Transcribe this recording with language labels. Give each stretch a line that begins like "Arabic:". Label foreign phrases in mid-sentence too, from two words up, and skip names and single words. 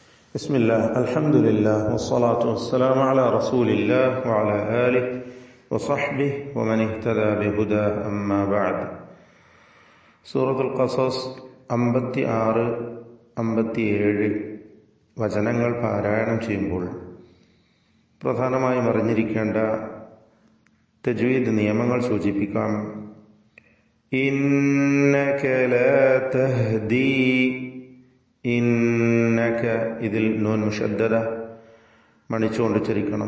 Arabic: بسم الله الحمد لله والصلاة والسلام على رسول الله وعلى آله وصحبه ومن اهتدى بهداه أما بعد.
Malayalam: സൂറത്തുൽ ഖസസ് 56, 57 വചനങ്ങൾ പാരായണം ചെയ്യുമ്പോൾ പ്രധാനമായും അറിഞ്ഞിരിക്കേണ്ട തജ്വീദ് നിയമങ്ങൾ സൂചിപ്പിക്കാം.
Arabic: إنك لا تهدي,
Malayalam: ഇന്നക ഇതിൽ
Arabic: نون مشددة
Malayalam: മണിച്ചുകൊണ്ട് ഉച്ചരിക്കണം.